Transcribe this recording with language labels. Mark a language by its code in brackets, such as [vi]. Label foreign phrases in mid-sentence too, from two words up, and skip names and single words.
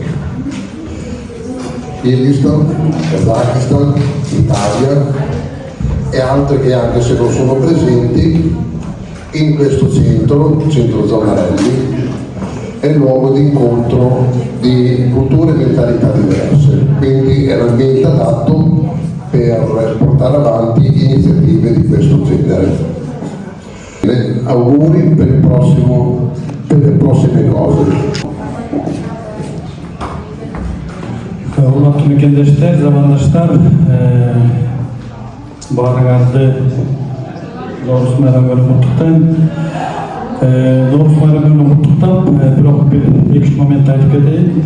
[it] Kirghizistan, Kazakistan, Italia e altre che anche se non sono presenti in questo centro Zonarelli, è il luogo di incontro di culture e mentalità diverse, quindi è l'ambiente adatto per portare avanti iniziative di questo genere. Auguri per le prossime cose. [ky] Урматтуу мекендештер, замандаштар, баарыңарды Наурыз майрамы куттуктайм. Наурыз майрамы куттуктап, бирок бир 2-3 момент айтып кетейин.